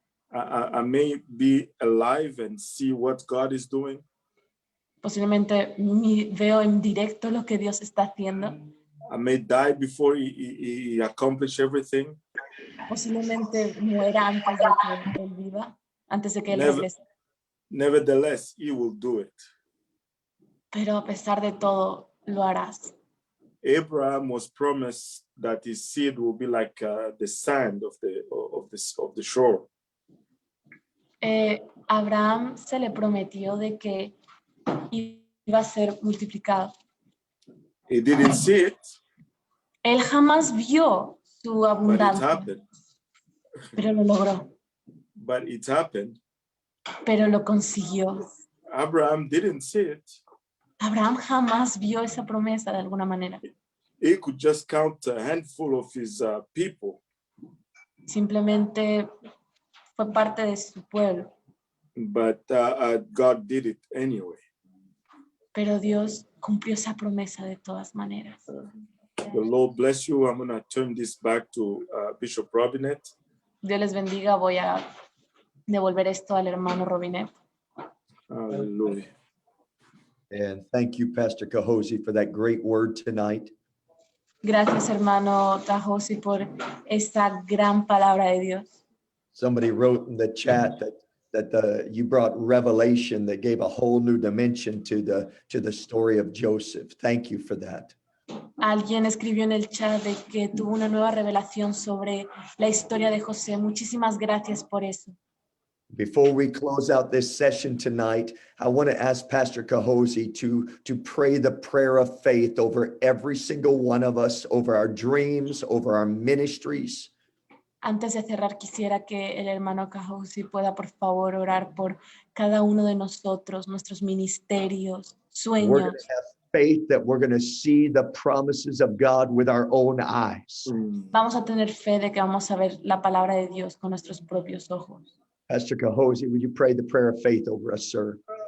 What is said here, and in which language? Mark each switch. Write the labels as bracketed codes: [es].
[en] I may be alive and see what God is doing. [es] Posiblemente veo en directo lo que Dios está haciendo. [en] I may die before he accomplish everything. [es] Posiblemente muera antes de que Él viva, antes de que Él regrese. [en] Nevertheless, he will do it. [es] Pero a pesar de todo, lo harás. [en] Abraham was promised that his seed will be like the sand of the shore. [es] Abraham se le prometió de que iba a ser multiplicado. [en] He didn't see it, [es] Él jamás vio su [en] but it [es] abundancia, [en] happened. [es] pero lo logró, [en] But it happened. [es] pero lo consiguió. [en] Abraham didn't see it. [es] Abraham jamás vio esa promesa de alguna manera. [en] He could just count a handful of his people. [es] Simplemente fue parte de su pueblo. [en] But God did it anyway. [es] Pero Dios cumplió esa promesa de todas maneras. [en] The Lord bless you. I'm going to turn this back to Bishop Robinet. [es] Dios les bendiga. Voy a devolver esto al hermano Robinet. [en] Hallelujah. And thank you, Pastor Cahosi, for that great word tonight. [es] Gracias, hermano Tajosi, por esta gran palabra de Dios. [en] Somebody wrote in the chat that you brought revelation that gave a whole new dimension to the story of Joseph. Thank you for that. [es] Alguien escribió en el chat de que tuvo una nueva revelación sobre la historia de José. Muchísimas gracias por eso. [en] Before we close out this session tonight, I want to ask Pastor Cahosi to pray the prayer of faith over every single one of us, over our dreams, over our ministries. [es] Antes de cerrar, quisiera que el hermano Cahosi pueda, por favor, orar por cada uno de nosotros, nuestros ministerios, [en] We're going [es] sueños. [en] to have faith that we're going to see the promises of God with our own eyes. [es] Vamos a tener fe de que vamos a ver la palabra de Dios con nuestros propios ojos. [en] Pastor Cahosi, would you pray the prayer of faith over us, sir?